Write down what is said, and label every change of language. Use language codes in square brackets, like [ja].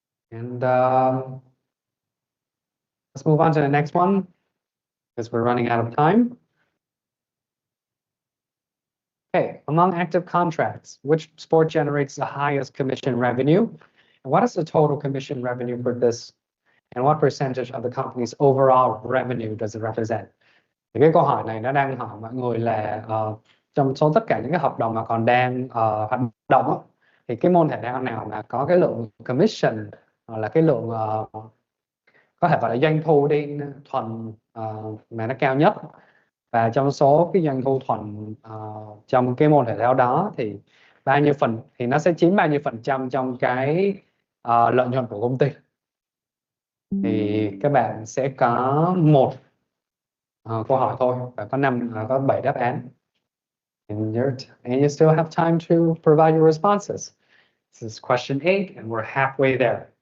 [en] And let's move on to the next one because we're running out of time. Okay, among active contracts, which sport generates the highest commission revenue? And what is the total commission revenue for this? And what percentage of the company's overall revenue does it represent? [vi] Thì cái câu hỏi này nó đang hỏi mọi người là trong số tất cả những cái hợp đồng mà còn đang hoạt động á, thì cái môn thể thao nào mà có cái lượng commission hoặc là cái lượng có thể gọi là doanh thu đi thuần mà nó cao nhất, và trong số cái doanh thu thuần trong cái môn thể thao đó thì bao nhiêu phần thì nó sẽ chiếm bao nhiêu phần trăm trong cái lợi nhuận của công ty. Thì các bạn sẽ có một câu hỏi thôi và có 7 đáp án. [en] And you still have time to provide your responses. This is question 8 and we're halfway there.